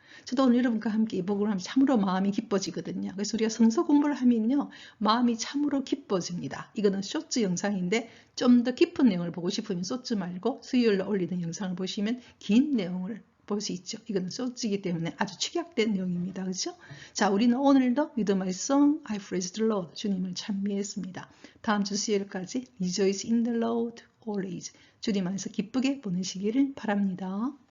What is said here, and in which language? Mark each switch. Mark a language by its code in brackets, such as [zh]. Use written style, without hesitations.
[ko] 저도 오늘 여러분과 함께 이 복음을 하면 참으로 마음이 기뻐지거든요. 그래서 우리가 성서 공부를 하면요, 마음이 참으로 기뻐집니다. 이거는 쇼츠 영상인데 좀 더 깊은 내용을 보고 싶으면 쇼츠 말고 수요일로 올리는 영상을 보시면 긴 내용을 볼 수 있죠. 이거는 쇼츠이기 때문에 아주 축약된 내용입니다. 그렇죠? 자, 우리는 오늘도 [en] With my song I praise the Lord, [ko] 주님을 찬미했습니다. 다음 주 수요일까지 [en] Rejoice in the Lord always, [ko] 주님 안에서 기쁘게 보내시기를 바랍니다.